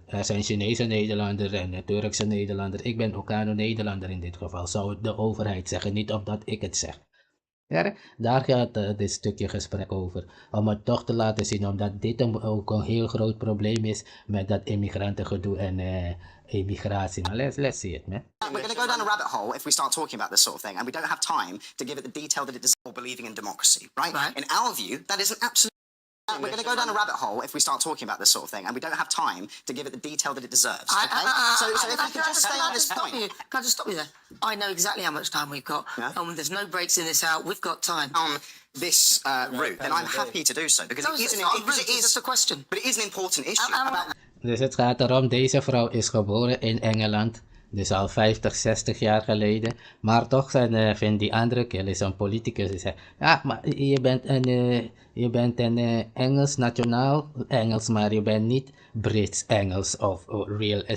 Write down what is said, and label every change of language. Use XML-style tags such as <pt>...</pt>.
<nl>Er zijn Chinese Nederlander en Turkse Nederlander. Ik ben OKHANO Nederlander in dit geval. Zou de overheid zeggen, niet omdat ik het zeg. Ja, daar gaat dit stukje gesprek over. Om het toch te laten zien, omdat dit ook een heel groot probleem is met dat immigrantengedoe en immigratie.</nl> <en>Maar let's see it, man. We're going to go down a rabbit hole if we start talking about this sort of thing, and we don't have time to give it the detail that it deserves. Believing in democracy, right? In our view, that is an absolute. We're going to go down a rabbit hole if we start talking about this sort of thing, and we don't have time to give it the detail that it deserves. Okay? So if we could just stay on this point. Can I just stop you there? I know exactly how much time we've got. Yeah? There's no breaks in this out. We've got time. On this route, then I'm happy to do so because it is a question. But it is an important issue.</en> <nl>Dus het gaat erom, deze vrouw is geboren in Engeland. Dus al 50, 60 jaar geleden. Maar toch vindt die andere kerel, is een politicus, die zegt, ja, maar je bent een Engels, nationaal Engels, maar je bent niet Brits Engels of real.</nl>